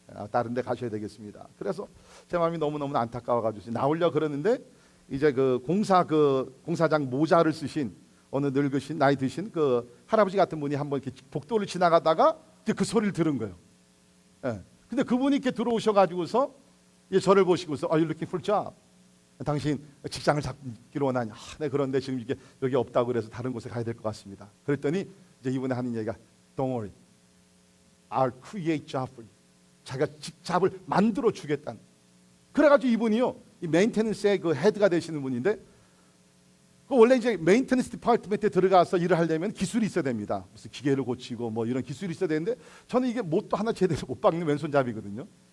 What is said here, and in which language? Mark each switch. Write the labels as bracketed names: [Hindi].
[Korean] 다른 데 가셔야 되겠습니다. 그래서 제 마음이 너무너무 안타까워가지고 나오려 그러는데, 이제 그 공사장 모자를 쓰신 어느 늙으신 나이 드신 그 할아버지 같은 분이 한번 이렇게 복도를 지나가다가 이제 그 소리를 들은 거예요. 예. 근데 그분이 이렇게 들어오셔가지고서 이제 저를 보시고서 [English] Are you looking for a job? [Korean] 당신 직장을 잡기로 원하냐? 네, 그런데 지금 이게 여기 없다고 그래서 다른 곳에 가야 될 것 같습니다. 그랬더니 이제 이분이 하는 얘기가 [English] Don't worry, I'll create job for you. [Korean] 자기가 잡을 만들어 주겠다는. 그래가지고 이분이요, 이 메인테넌스의 그 헤드가 되시는 분인데, 원래 이제 메인테넌스 디파트먼트에 들어가서 일을 하려면 기술이 있어야 됩니다. 무슨 기계를 고치고 뭐 이런 기술이 있어야 되는데, 저는 이게 못도 하나 제대로 못 박는 왼손잡이거든요.